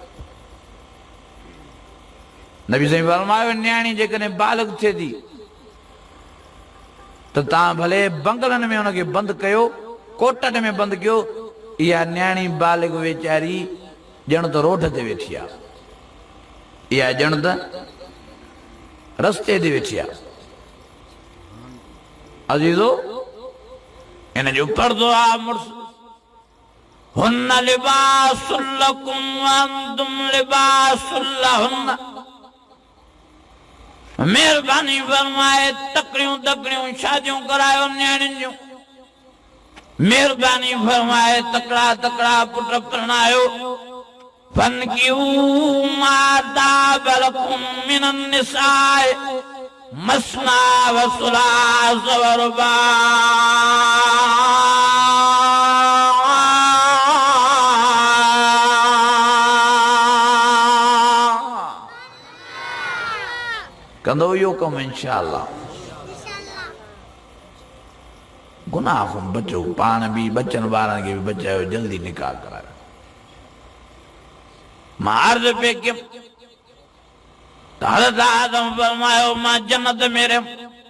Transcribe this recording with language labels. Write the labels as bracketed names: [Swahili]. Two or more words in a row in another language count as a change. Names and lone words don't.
[Sindhi] नबी साईं फरमायो न्याणी जेकॾहिं बालिग़ थिए थी त तव्हां भले बंगलनि में हुनखे बंदि कयो कोटनि में बंदि कयो इहा न्याणी बालिग़ वीचारी ॼण त रोड ते वेठी आहे इहा ॼण त रस्ते ते वेठी आहे अज़ीज़ो इन जो पर्दो आहे मुड़ुस [Arabic] هن لباس لكم و أنتم لباس لهن [Sindhi] मेहरबानी फरमाए तकड़ियूं तकड़ियूं शादियूं करायो न्याणियुनि जूं मेहरबानी फरमाए तकड़ा तकड़ा पुट परणायो [Arabic] فانكحوا ما طاب لكم من النساء مثنى و ثلاث و رباع [Sindhi] कंदो इहो कमु इंशाअल्लाह गुनाह खां बचो पाण बि बचनि वारनि खे बि बचायो जल्दी निकाह करायो मां अर्ज़ पे कयुमि त हज़रत आदम फरमायो मां जन्नत में रहियुमि